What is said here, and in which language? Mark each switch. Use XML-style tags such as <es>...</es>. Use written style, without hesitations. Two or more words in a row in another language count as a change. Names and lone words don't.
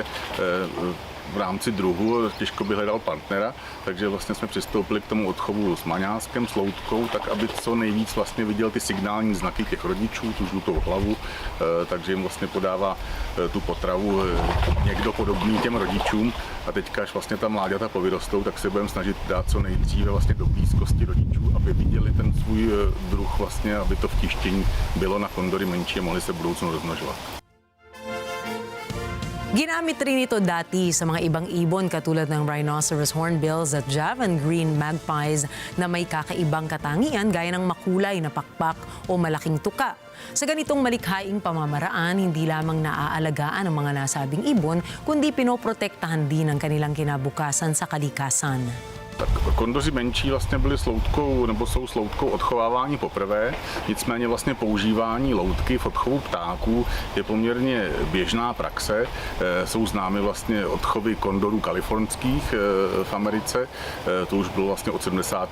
<cs>v rámci druhu, těžko by hledal partnera, takže vlastně jsme přistoupili k tomu odchovu s maňáskem, s loutkou, tak aby co nejvíc vlastně viděl ty signální znaky těch rodičů, tu žlutou hlavu, takže jim vlastně podává tu potravu někdo podobný těm rodičům a teďka, až vlastně ta mláďata povyrostou, tak se budeme snažit dát co nejdříve vlastně do blízkosti rodičů, aby viděli ten svůj druh vlastně, aby to vtištění bylo na kondory menší a mohli se v budoucnu rozmnožovat.</cs> <tl>Ginamit rin ito dati sa mga ibang ibon katulad ng</tl> <en>rhinoceros hornbills</en> <tl>at</tl> <en>Javan green magpies</en> <tl>na may kakaibang katangian gaya ng makulay na pakpak o malaking tuka. Sa ganitong malikhaing pamamaraan, hindi lamang naaalagaan ang mga nasabing ibon, kundi pinoprotektahan din ang kanilang kinabukasan sa kalikasan.</tl> <cs>Tak kondoři menší vlastně byli s loutkou, nebo jsou s loutkou odchovávání poprvé, nicméně vlastně používání loutky v odchovu ptáků je poměrně běžná praxe. Jsou známy vlastně odchovy kondorů kalifornských v Americe, to už bylo vlastně od 70.</cs>